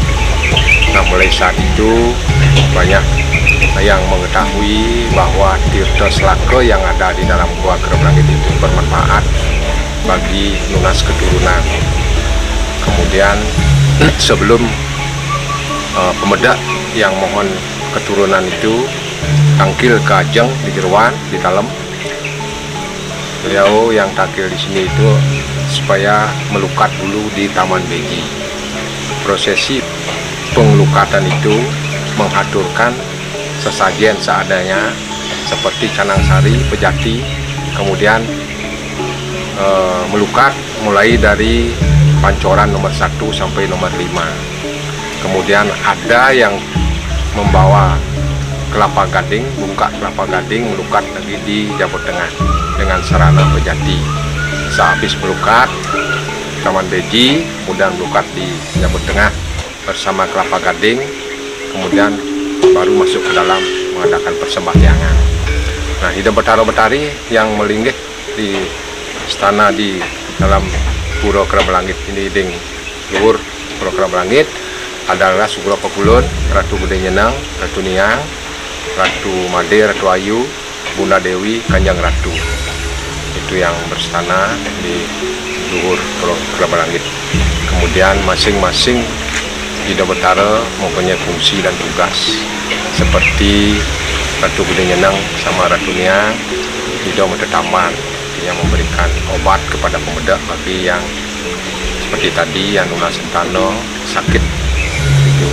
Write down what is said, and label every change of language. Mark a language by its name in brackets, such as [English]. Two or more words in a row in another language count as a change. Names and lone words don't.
[Indonesian] Nah, mulai saat itu banyak yang mengetahui bahwa tirta selaka yang ada di dalam gua Kereban Langit itu bermanfaat bagi lunas keturunan. Kemudian sebelum pemedak yang mohon keturunan itu tangkil ke Ajeng di Jeruan di dalam, beliau yang takil di sini itu supaya melukat dulu di Taman Beji. Prosesi pengelukatan itu mengaturkan sesajen seadanya seperti canang sari, pejati, kemudian melukat mulai dari pancoran nomor 1 sampai nomor 5. Kemudian ada yang membawa kelapa gading, bungkak kelapa gading, melukat lagi di Jabot Tengah dengan sarana pejati. Sehabis melukat Taman Beji, kemudian melukat di Jabot Tengah bersama kelapa gading, kemudian baru masuk ke dalam mengadakan persembahyangan. Nah, Ido Bataro Betari yang melinggih di istana di dalam Puro Kereban Langit ini, ding luhur Puro Kereban Langit, adalah Sugro Pakulun, Ratu Gede Nyenang, Ratu Niang, Ratu Made, Ratu Ayu, Bunda Dewi, Kanjeng Ratu. Itu yang berstana di luhur Puro Kereban Langit. Kemudian masing-masing Ido Batara mempunyai fungsi dan tugas, seperti Ratu Gede Nyenang sama Ratu Niang, Ido Metetaman yang memberikan obat kepada pemuda bagi yang seperti tadi yang lunas sentano, sakit itu.